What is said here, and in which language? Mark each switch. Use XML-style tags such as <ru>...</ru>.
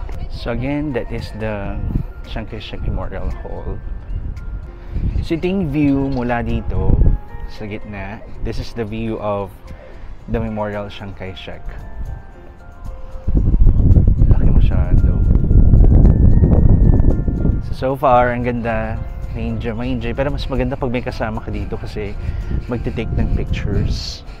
<en>So again, that is the Chiang Kai-shek Memorial Hall.</en> <tl>So ito yung view mula dito sa gitna.</tl> <en>This is the view of the Memorial Chiang Kai-shek.</en> <tl>Laki masyado. So far, ang ganda. May enjoy. Pero mas maganda pag may kasama ka dito kasi magte-take ng pictures.</tl>